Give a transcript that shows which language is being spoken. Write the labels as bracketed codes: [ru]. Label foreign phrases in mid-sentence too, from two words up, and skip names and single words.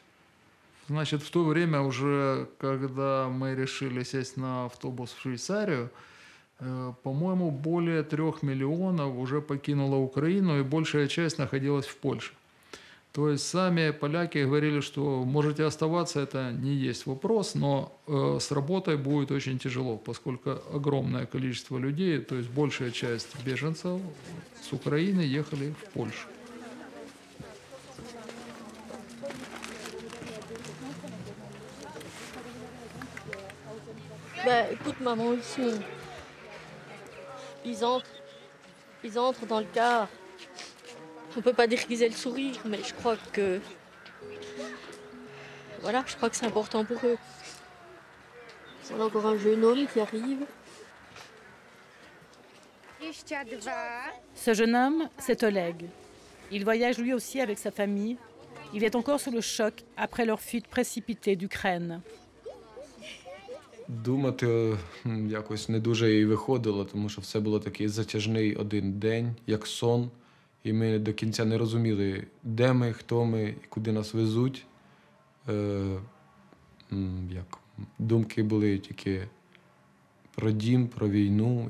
[ru] Значит, в то время уже, когда мы решили сесть на автобус в Швейцарию, по-моему, более 3 миллионов уже покинула Украину, и большая часть находилась в Польше. То есть сами поляки говорили, что можете оставаться, это не есть вопрос, но с работой будет очень тяжело, поскольку огромное количество людей, то есть большая часть беженцев с Украины ехали в Польшу. [fr] Bah, écoute, maman, ils entrent dans le car. On peut pas dire qu'ils aient le sourire, mais je crois que... Voilà, je crois que c'est important pour eux. On a encore un jeune homme qui arrive. Ce jeune homme, c'est Oleg. Il voyage lui aussi avec sa famille. Il est encore sous le choc après leur fuite précipitée d'Ukraine. [uk] Думати якось не дуже і виходило, тому що все було такий затяжний один день, як сон. І ми до кінця не розуміли, де ми, хто ми і куди нас везуть. Думки були тільки про дім, про війну.